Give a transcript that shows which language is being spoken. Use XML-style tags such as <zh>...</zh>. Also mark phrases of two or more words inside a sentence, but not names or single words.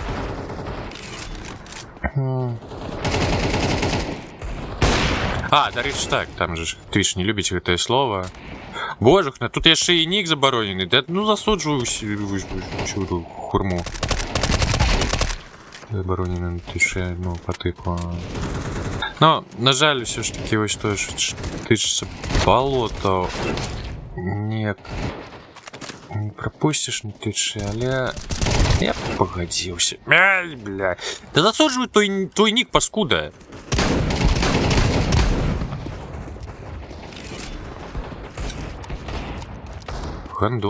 <be>А, дарэчы, так, там же ж Twitch не любіць гэтае слово. Божухна, тут яшчэ і нік забаронены. Да, ну засуджваю ўсю хурму. Забаронены на Twitch,</be> <ru>ну, по типу.</ru> <be>Но, на жаль,</be> <uk>все ж таки, ось тое, що</uk> <be>тычыцца балота, неяк не пропусціш на Twitch, але я пагадзіўся.</be> <ru>Ай, бля.</ru> <be>Да засуджваю твой нік, паскуда. Гандон.</be>